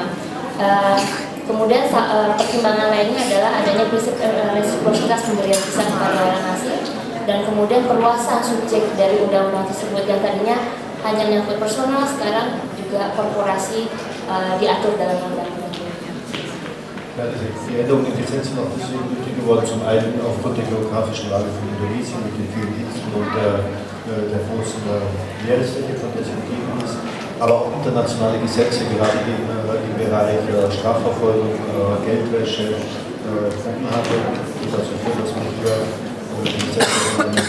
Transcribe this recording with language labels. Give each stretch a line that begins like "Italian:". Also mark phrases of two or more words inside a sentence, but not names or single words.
Indonesian: Kemudian pertimbangan lainnya adalah adanya prinsip resiprositas pemberian visa kepada orang asing, dan kemudian perluasan subjek dari undang-undang tersebut yang tadinya hanya menyangkut personal, sekarang juga korporasi diatur dalam undang-undang.
German: Ja, die Änderungen im Gesetz sind auch deswegen nötig geworden, zum einen aufgrund der geografischen Lage von Indonesien mit den vielen Inseln und der großen Meeresfläche, von der es umgeben ist, aber auch internationale Gesetze, gerade im Bereich Strafverfolgung, Geldwäsche, Drogenhandel, die dazu führen, dass man hier die Gesetze ändern muss.